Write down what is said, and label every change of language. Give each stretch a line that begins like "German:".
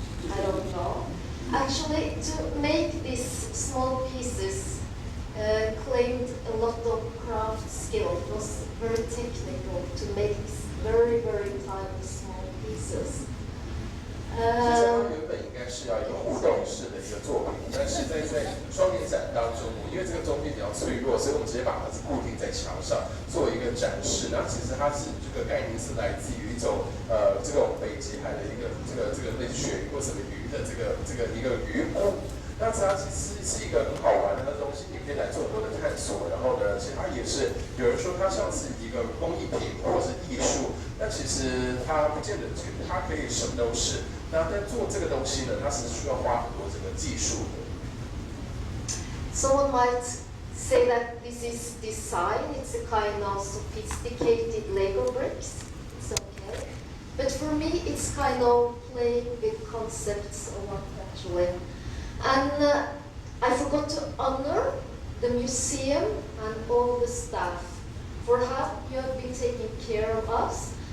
English: I don't know. Actually, to make these small pieces claimed a lot of craft skill. It was very technical to make these very, very tiny small pieces.
Chinese: 其实它原本应该是要一个互动式的一个作品，但是在双年展当中，因为这个中间比较脆弱，所以我们直接把它是固定在墙上做一个展示。然后其实它是这个概念是来自于一种这种北极海的一个这个类似鳕鱼或什么鱼的这个一个鱼骨。那它其实是一个很好玩的东西，你可以来做很多的探索。然后呢，其实它也是有人说它像是一个工艺品或者是艺术，但其实它不见得它可以什么都是。那在做这个东西呢，它是需要花很多这个技术的。
English: Someone might say that this is design, it's a kind of sophisticated Lego bricks. It's okay. But for me, it's kind of playing with concepts of art actually. And I forgot to honor the museum and all the staff for how you have been taking care of us.